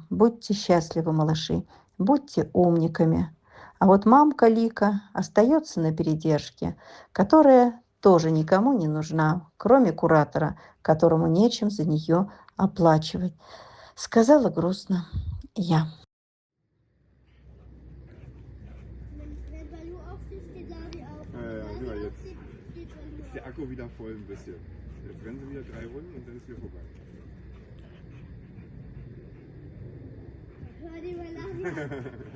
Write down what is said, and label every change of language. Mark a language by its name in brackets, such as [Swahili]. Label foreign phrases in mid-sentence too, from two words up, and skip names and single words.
[Russian] Будьте счастливы, малыши, будьте умниками. А вот мамка Лика остается на передержке, которая тоже никому не нужна, кроме куратора, которому нечем за нее оплачивать. Сказала грустно я. [German] Wenn Balu aufsteht, steht Lari auf. Guck mal, jetzt Steht Balu ist der Akku wieder voll ein bisschen. Jetzt rennen sie wieder 3 Runden und dann ist wieder vorbei. auf. Hör dir mal Lari auf.